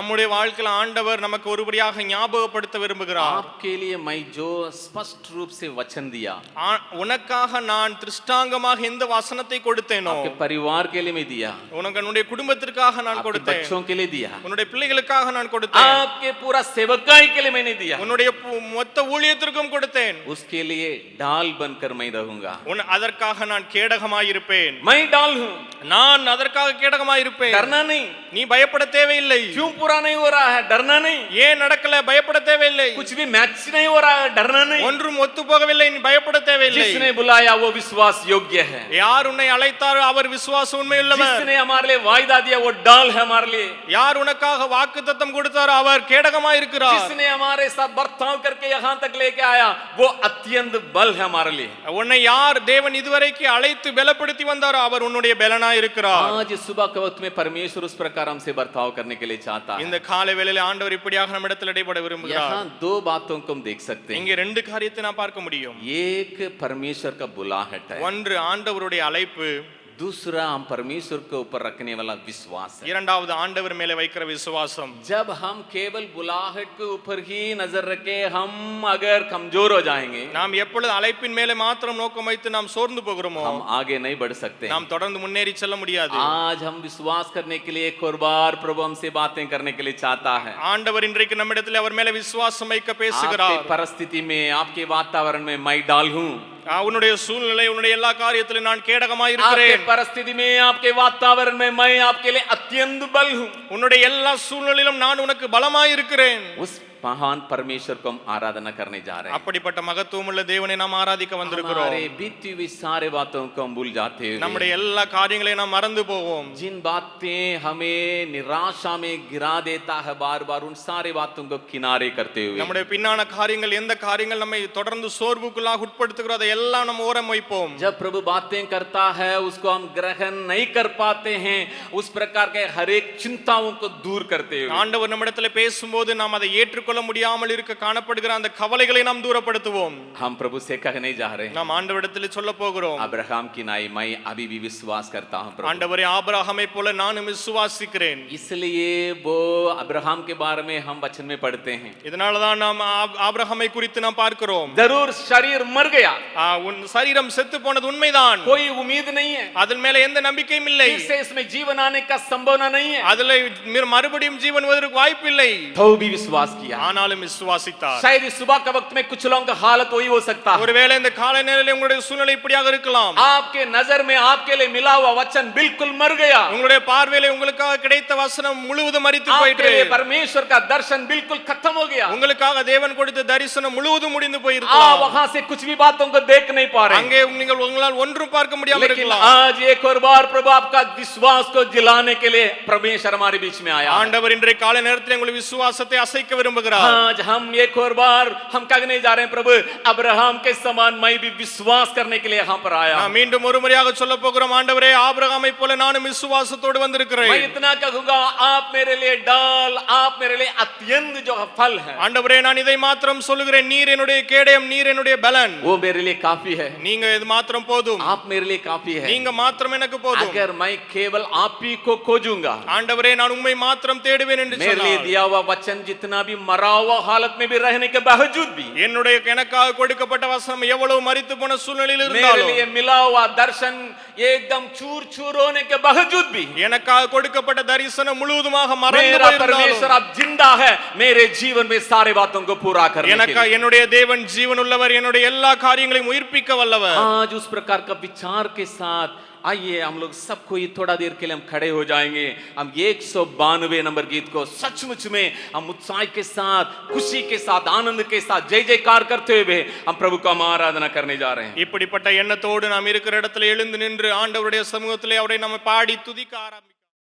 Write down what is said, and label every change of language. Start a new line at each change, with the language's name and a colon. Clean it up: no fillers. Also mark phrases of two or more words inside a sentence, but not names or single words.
Tamil: நம்முடைய வாழ்க்கையில ஆண்டவர் நமக்கு ஒருபடியாக ஞாபகப்படுத்த விரும்புகிறார்.
Hindi: आपके लिए मैं जो स्पष्ट रूप से वचन दिया,
Tamil: உனக்காக நான் திருஷ்டாங்கமாக எந்த வசனத்தை கொடுத்தேனோ,
Hindi: आपके परिवार के लिए मैं दिया,
Tamil: உன்னுடைய குடும்பத்திற்காக நான்
Hindi: आपके
Tamil: கொடுத்தேன்,
Hindi: बच्चों के लिए दिया,
Tamil: உன்னுடைய பிள்ளைகளுக்காக நான் கொடுத்தேன்,
Hindi: आपके पूरा सेवकाई के लिए मैंने दिया,
Tamil: உன்னுடைய மொத்த ஊழியத்திற்கும் கொடுத்தேன்.
Hindi: उसके लिए डाल बनकर मैं रहूंगा।
Tamil: அதற்காக நான் கேடகமாயிருப்பேன்.
Hindi: मैं डाल हूं,
Tamil: நான் அதற்காக கேடகமாயிருப்பேன்.
Hindi: डरना नहीं।
Tamil: நீ பயப்பட தேவையில்லை.
Hindi: क्यों पूरा नहीं हो रहा है? डरना नहीं।
Tamil: ஏன் நடக்கல? பயப்பட தேவையில்லை.
Hindi: कुछ भी मैच नहीं हो रहा है? डरना नहीं।
Tamil: ஒன்றும் ஒத்து போகவில்லை, நீ பயப்பட தேவையில்லை.
Hindi: जिसने बुलाया वो विश्वास योग्य है।
Tamil: யார் உன்னை அழைத்தாரோ அவர் விசுவாச உண்மையுள்ளவர்.
Hindi: जिसने हमारे लिए वायदा दिया वो डाल है हमारे लिए।
Tamil: யார் உனக்காக வாக்குத்தத்தம் கொடுத்தாரோ அவர் கேடகமாய் இருக்கிறார்.
Hindi: जिसने हमारे साथ बर्ताव करके यहाँ तक लेके आया वो अत्यंत बल है हमारे लिए।
Tamil: உன்னை யார் தேவன் இதுவரைக்கு அழைத்து பலப்படுத்தி வந்தாரோ அவர் உன்னுடைய பலனாய் இருக்கிறார்.
Hindi: आज सुबह के वक्त में परमेश्वर उस प्रकार हमसे बर्ताव करने के लिए चाहता है।
Tamil: இந்த காலை வேளையிலே ஆண்டவர் இப்படியாக நம்மிடத்தில் இடைப்பட விரும்புகிறார்.
Hindi: यहाँ दो बातों को हम देख सकते हैं।
Tamil: இங்கே ரெண்டு காரியத்தை நான் பார்க்க முடியும்.
Hindi: एक परमेश्वर का बुलाहट है,
Tamil: ஒன்று ஆண்டவருடைய அழைப்பு,
Hindi: दूसरा हम परमेश्वर के ऊपर रखने वाला विश्वास है।
Tamil: இரண்டாவது ஆண்டவர் மேலே வைக்கிற விசுவாசம்.
Hindi: जब हम केवल बुलाहट के ऊपर ही नजर रखे हम अगर कमजोर हो जाएंगे,
Tamil: நாம் எப்பொழுது அழைப்பின் மேலே மாத்திரம் நோக்கம் வைத்து நாம் சோர்ந்து போகிறோமோ
Hindi: हम आगे नहीं बढ़ सकते।
Tamil: நாம் தொடர்ந்து முன்னேறி செல்ல முடியாது.
Hindi: आज हम विश्वास करने के लिए एक और बार प्रभु हमसे बातें करने के लिए चाहता है।
Tamil: ஆண்டவர் இன்றைக்கு நம்மிடத்தில் அவர் மேலே விசுவாசம் வைக்க பேசுகிறார்.
Hindi: आपकी परिस्थिति में, आपके वातावरण में मैं डाल हूं।
Tamil: உன்னுடைய சூழ்நிலை, உன்னுடைய எல்லா காரியத்திலும் நான் கேடகமாய்
Hindi: आपके
Tamil: இருக்கிறேன்.
Hindi: परिस्थिति में, आपके वातावरण में मैं आपके लिए अत्यंत बल हूं।
Tamil: உன்னுடைய எல்லா சூழ்நிலையிலும் நான் உனக்கு பலமாய் இருக்கிறேன்.
Hindi: उस महान परमेश्वर को हम आराधना करने जा रहे हैं।
Tamil: அப்படிப்பட்ட மகத்துவமுள்ள தேவனை நாம் ஆராதிக்க வந்திருக்கிறோம்.
Hindi: हमारे बीती हुई सारे बातों को हम भूल जाते हैं।
Tamil: நம்முடைய எல்லா காரியங்களையும் நாம் மறந்து போவோம்.
Hindi: जिन बातें हमें निराशा में गिरा देता है बार बार, उन सारे बातों को किनारे करते हुए
Tamil: நம்முடைய பின்னான காரியங்கள், எந்த காரியங்கள் நம்மை தொடர்ந்து சோர்வுக்குள்ளாக உட்படுத்துகிறோ அதை எல்லாம் நம்ம ஓரம் வைப்போம்.
Hindi: जब प्रभु बातें करता है उसको हम ग्रहण नहीं कर पाते हैं, उस प्रकार के हर एक चिंताओं को दूर करते हुए
Tamil: ஆண்டவர் நம்மிடத்தில் பேசும்போது நாம் அதை ஏற்றுக்கொள்ள முடியாமல் இருக்க காணப்படுகிற அந்த கவலைகளை நாம் தூரப்படுத்துவோம்.
Hindi: हम प्रभु से कहने जा रहे हैं,
Tamil: நாம் ஆண்டவரிடத்தில் சொல்ல போகிறோம்,
Hindi: अब्राहम की नाई मैं अभी भी विश्वास करता हूं प्रभु।
Tamil: ஆண்டவரே ஆபிரகாமை போல நானும் விசுவாசிக்கிறேன்.
Hindi: इसलिए वो अब्राहम के बारे में हम वचन में पढ़ते हैं,
Tamil: இதனால தான் நாம் ஆபிரகாமை குறித்து நாம் பார்க்கிறோம்.
Hindi: जरूर शरीर मर गया,
Tamil: உன் சரீரம் செத்து போனது உண்மைதான்.
Hindi: कोई उम्मीद नहीं है,
Tamil: அதன் மேல எந்த நம்பிக்கையும் இல்லை.
Hindi: फिर से इसमें जीवन आने का संभावना नहीं है,
Tamil: அதுல மறுபடியும் ஜீவன் வருவதற்கு வாய்ப்பு இல்லை.
Hindi: तो भी विश्वास किया।
Tamil: ஆனாலும் விசுவாசித்தார்.
Hindi: शायद इस सुबह के वक्त में कुछ लोगों का हालत वही हो सकता है।
Tamil: ஒருவேளை இந்த காலை நேரத்தில் உங்களுடைய சூழ்நிலை இப்படியாக இருக்கலாம்.
Hindi: आपके नजर में आपके लिए मिला हुआ वचन बिल्कुल मर गया,
Tamil: உங்களுடைய பார்வையிலே உங்களுக்காக கிடைத்த வசனம் முழுவதும் மரித்து
Hindi: आपके
Tamil: போயிற்று.
Hindi: लिए परमेश्वर का दर्शन बिल्कुल खत्म हो गया,
Tamil: உங்களுக்காக தேவன் கொடுத்த தரிசனம் முழுவதும் முடிந்து
Hindi: आप
Tamil: போயிருக்கலாம்.
Hindi: वहां से कुछ भी बातों को देख नहीं पा रहे,
Tamil: அங்கே நீங்கள் உங்களால் ஒன்றும் பார்க்க முடியாமல்
Hindi: लेकिन
Tamil: இருக்கலாம்.
Hindi: आज एक और बार प्रभु आपका विश्वास को जिलाने के लिए परमेश्वर हमारे बीच में आया।
Tamil: ஆண்டவர் இன்றைய காலை நேரத்தில் உங்கள் விசுவாசத்தை அசைக்க விரும்புகிறார்.
Hindi: आज हम एक और बार हम कहने जा रहे हैं, प्रभु अब्राहम के समान मैं भी विश्वास करने के लिए यहाँ पर आया।
Tamil: நாம் மீண்டும் ஒரு முறையாக சொல்ல போகிறோம், ஆண்டவரே ஆபிரகாமை போல நானும் விசுவாசத்தோடு
Hindi: मैं
Tamil: வந்திருக்கிறேன்.
Hindi: इतना कहूंगा, आप मेरे लिए डाल, आप मेरे लिए अत्यंत जो फल है,
Tamil: ஆண்டவரே நான் இதை மாத்திரம் சொல்லுகிறேன், நீர் என்னுடைய கேடயம், நீர் என்னுடைய பலன்,
Hindi: वो मेरे लिए काफी है।
Tamil: நீங்க இது மாத்திரம் போதும்,
Hindi: आप मेरे लिए काफी है।
Tamil: நீங்க மாத்திரம் எனக்கு போதும்.
Hindi: अगर मैं केवल आप ही को खोजूंगा,
Tamil: ஆண்டவரே நான் உம்மை மாத்திரம் தேடுவேன் என்று
Hindi: मेरे लिए
Tamil: சொன்னார்.
Hindi: दिया हुआ वचन जितना भी मरा हुआ हालत में भी रहने के बावजूद भी,
Tamil: என்னுடைய எனக்காக கொடுக்கப்பட்ட வசனம் எவ்வளவு மரித்து போன சூழ்நிலையில்
Hindi: मेरे
Tamil: இருந்தாலும்,
Hindi: लिए मिला हुआ दर्शन एकदम चूर चूर होने के बावजूद भी,
Tamil: எனக்காக கொடுக்கப்பட்ட தரிசனம் முழுவதுமாக மறந்து
Hindi: मेरा परमेश्वर
Tamil: போயிருந்தாலும்,
Hindi: अब जिंदा है मेरे जीवन में सारे बातों को पूरा करने के
Tamil: எனக்கு
Hindi: लिए।
Tamil: என்னுடைய தேவன் ஜீவன் உள்ளவர், என்னுடைய எல்லா காரியங்களையும் உயிர்ப்பிக்க வல்லவர்.
Hindi: आज उस प्रकार का विचार के साथ आइए हम लोग सब कोई थोड़ा देर के लिए हम खड़े हो जाएंगे। हम 192 नंबर गीत को सचमुच में हम उत्साह के साथ, खुशी के साथ, आनंद के साथ जय जयकार करते हुए हम प्रभु को हम आराधना करने जा रहे हैं।
Tamil: இப்படிப்பட்ட எண்ணத்தோடு நாம் இருக்கிற இடத்துல எழுந்து நின்று ஆண்டவருடைய சமூகத்திலே அவரை நம்ம பாடி துதிக்க ஆரம்பிக்கிறோம்.